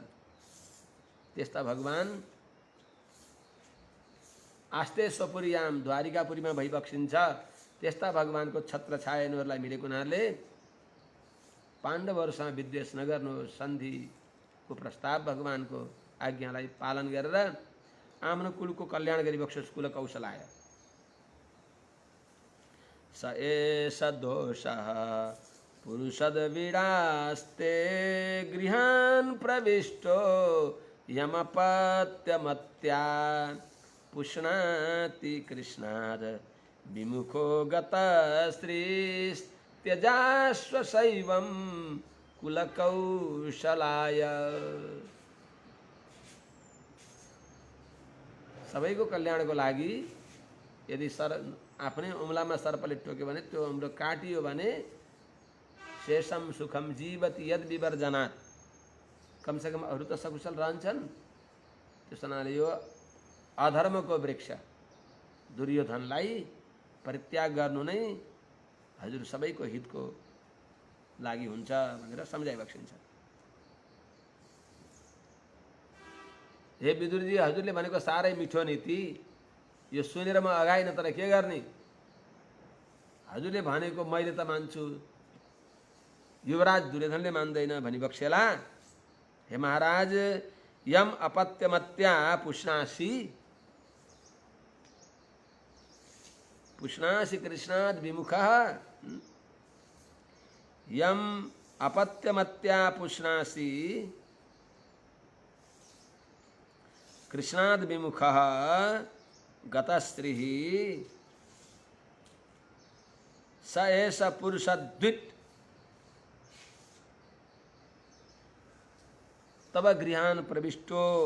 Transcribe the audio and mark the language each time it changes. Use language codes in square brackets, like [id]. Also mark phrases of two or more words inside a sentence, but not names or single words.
[ne] त्यस्ता भगवान [sa] आस्ते स्वपुरीयाम [ne] द्वारिकापुरीमा भइबक्सिन्छ। त्यस्ता भगवानको छत्र छाया यिनीहरूलाई मिलेको हुनाले पाण्डवहरूसँग विद्वेष नगर्नुहोस्, सन्धिको प्रस्ताव भगवानको आज्ञालाई पालन गरेर आफ्नो कुलको कल्याण गरिबक्सोस्। [sa] कुल कौशलाय स एष दोषः पुरुषद्वीडास्ते गृहान् प्रविष्टो यमपत्यमत्या पुष्णाति कृष्णाद विमुखो गतस्त्रीस्त्यजास्व शैवं कुलकौशलाय। [ne] सबैको कल्याणको लागि यदि आफ्नै औँलामा सर्पले टोक्यो भने त्यो औँलो काटियो भने [sa] शेषम सुखम जीवति यद विवर्जनात्, [ne] कमसेकम अरू त सकुशल रहन्छन्। त्यस हुनाले यो अधर्मको वृक्ष दुर्योधनलाई परित्याग गर्नु नै हजुर सबैको हितको लागि हुन्छ भनेर सम्झाइबक्सिन्छ। हे विदुरजी, हजुरले भनेको साह्रै मिठो नीति, यो सुनेर म अगाइन, तर के गर्ने? हजुरले भनेको मैले त मान्छु, युवराज दुर्योधनले मान्दैन भनिबक्सेला। [sa] हे महाराज, यम अपत्यमत्या पुष्णासी पुष्णासी कृष्णाद विमुखः। यम अपत्यमत्या पुष्णासी कृष्णाद विमुखः गतस्त्रीः स एष पुरुषद्विट तब गृहान् प्रविष्टो।